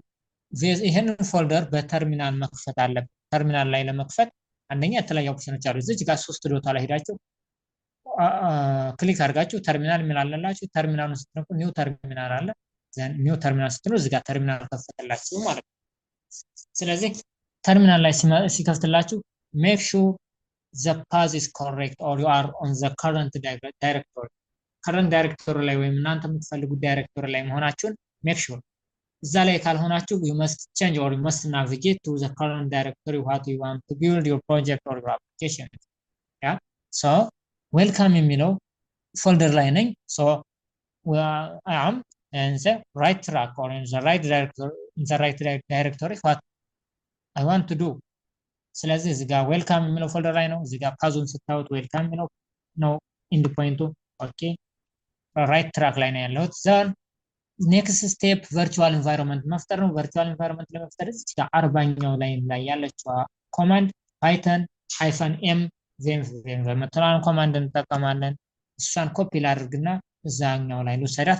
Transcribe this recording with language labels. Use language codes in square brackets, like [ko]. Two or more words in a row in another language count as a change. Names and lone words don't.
[am] ይሄንን ፎልደር በተርሚናል መክፈት አለብን። ተርሚናል ላይ ለመክፈት አንደኛ የተለያዩ ኦፕሽኖች አሉ። እዚህ ጋር ሶስት ዶታ ላይ ሄዳችሁ ክሊክ አድርጋችሁ ተርሚናል ምን አለላችሁ? ተርሚናሉን ስትነኩ [en] new terminal [am] አለ። [en] new terminal [am] ስትሉ እዚህ ጋር ተርሚናል ከፈተላችሁ ማለት ነው። ስለዚህ ተርሚናል ላይ ሲከፍትላችሁ [en] make sure the path is correct or you are on the current directory [am] ላይ ወይም እናንተ የምትፈልጉት ዳይሬክቶሪ ላይ መሆናችሁን [en] make sure። [am] እዛ ላይ ካልሆናችሁ [en] you must change or you must navigate to the current directory what you want to build your project or your application. [am] so ዌልካም የሚለው ፎልደር ላይ ነኝ። ሶ [en] I am in the right track or in the right directory what I want to do። [am] ስለዚህ እዚህ ጋር ዌልካም የሚለው ፎልደር ላይ ነው። እዚህ ጋር ፓዙን ስታዩት ዌልካም የሚለው ነው ኢንድ ፖይንቱ። [en] okay right track [am] ላይ ነው ያለሁት። [en] then next step virtual environment [am] መፍጠር ነው። [en] virtual environment [am] ለመፍጠር እዚህ ጋር 40ኛው ላይ ያለችው [en] command python -m venv [am] የምትለዋን ኮማንድ እንጠቀማለን። እሷን ኮፒ ላድርግና እዛኛው ላይ ልውሰዳት